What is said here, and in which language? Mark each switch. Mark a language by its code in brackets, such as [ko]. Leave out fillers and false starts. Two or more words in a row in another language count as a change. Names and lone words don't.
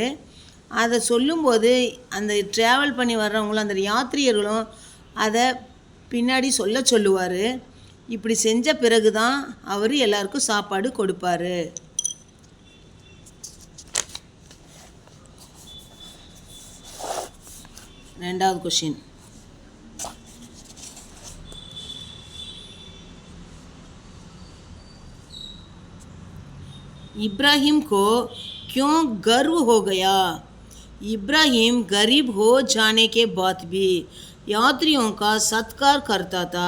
[ta] அதை சொல்லும்போது அந்த ட்ராவல் பண்ணி வர்றவங்களும் அந்த யாத்திரியர்களும் அதை பின்னாடி சொல்லுவார். இப்படி செஞ்ச பிறகு தான் அவர் எல்லாருக்கும் சாப்பாடு கொடுப்பார். ரெண்டாவது क्वेश्चन. [hi] इब्राहिम को क्यों गर्व हो गया? इब्राहिम गरीब हो जाने के बाद भी यात्रियों का सत्कार करता था.